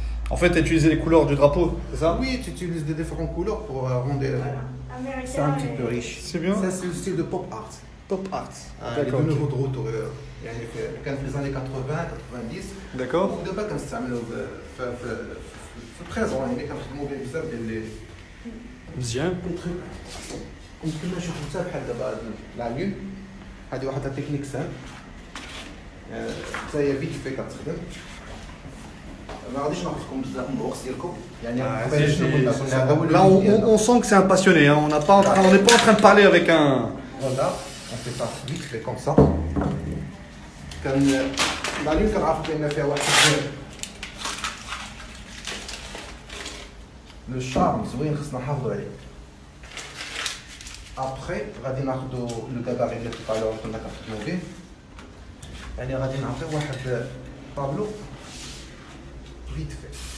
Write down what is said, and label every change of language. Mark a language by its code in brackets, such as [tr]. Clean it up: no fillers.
[fr] En fait, tu as utilisé les couleurs du drapeau, c'est ça? Oui, tu utilises des différentes couleurs pour rendre. C'est un petit peu riche. C'est bien. Ça, c'est le style de pop art. Pop art. Il est de nouveau de retour. [ar] يعني كان في [fr] les années 80 90. D'accord. [ar] ودابا كنستعملوا في البريزون يعني كنخدموا به بزاف ديال [fr] Bien. لي تروك. [ar] يمكن نشوفوا حتى بحال دابا لا لون. هذه واحد التكنيك سهل. حتى هي فيت في كتخدم. ما غاديش ناخذكم بزاف من الوقت ديالكم يعني [fr] Là, on sent que c'est un passionné. Hein. On n'est pas en train de parler avec un. Voilà, on fait ça vite fait comme ça. [ar] كان لا لون كنعرف بان فيها واحد لو شارم زوين خصنا نحافظوا عليه. ابخي غادي ناخذوا لو كاباري اللي طالعوا كنا كنخدموا به يعني غادي نعطيو واحد طابلو فيت في.